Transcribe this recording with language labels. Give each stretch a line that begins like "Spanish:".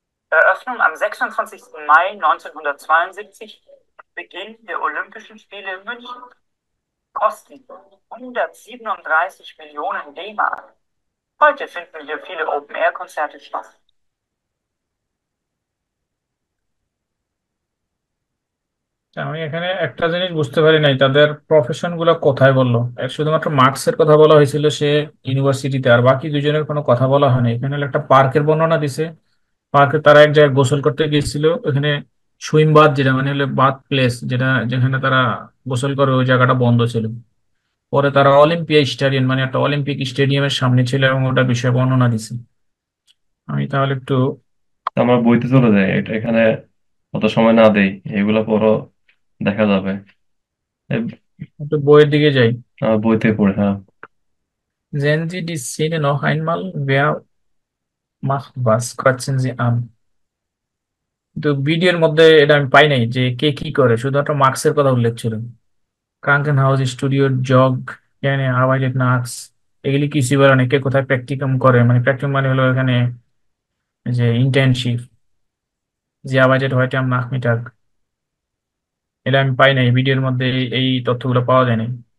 German: Eröffnung am 26. Mai 1972. Beginn der Olympischen Spiele in München. Kosten 137 Millionen D-Mark. Heute finden hier viele Open-Air-Konzerte statt.
Bangla: আমি এখানে একটা জিনিস বুঝতে পারি নাই, তাদের প্রফেশন গুলো কোথায় বললো। শুধুমাত্র মার্কসের কথা বলা হয়েছিল সে ইউনিভার্সিটিতে, আর বাকি দুজনের কোনো কথা বলা হয়নি। এখানে হলো একটা পার্কের বর্ণনা দিছে। পার্কে তারা এক জায়গায় গোসল করতে গিয়েছিল, ওখানে সুইম বাথ, যেটা মানে হলো বাথ প্লেস, যেটা যেখানে তারা গোসল করে, ওই জায়গাটা বন্ধ ছিল। পরে তারা অলিম্পিয়া স্টেডিয়াম, মানে একটা অলিম্পিক স্টেডিয়ামের সামনে ছিল এবং ওটা বিষয়ে বর্ণনা দিছে। আমি তাহলে একটু আমরা বইতে চলে যাই, এখানে অত সময় না দেই, এগুলা পরও দেখা যাবে। একটু বইয়ের দিকে যাই। বইতে পড়ে, হ্যাঁ।
German: Sehen Sie die Szene noch einmal? Wer macht was? Kratzen Sie an.
Bangla: তো ভিডিওর মধ্যে এটা আমি পাই নাই যে কে কি করে, শুধুমাত্র মার্কসের কথা উল্লেখ ছিল। ক্রাঙ্কেন হাউস, স্টুডিও, জগ, এখানে আরবাইটেট নাক্স, এগুলি কিছু বলে না। কে কোথায় প্র্যাকটিকাম করে, মানে প্র্যাকটিকাম মানে হলো এখানে যে ইন্টার্নশিপ, যে আরবাইটেট
German: heute am Nachmittag,
Bangla: এটা আমি পাই নাই ভিডিওর মধ্যে, এই তথ্যগুলো পাওয়া যায় নাই।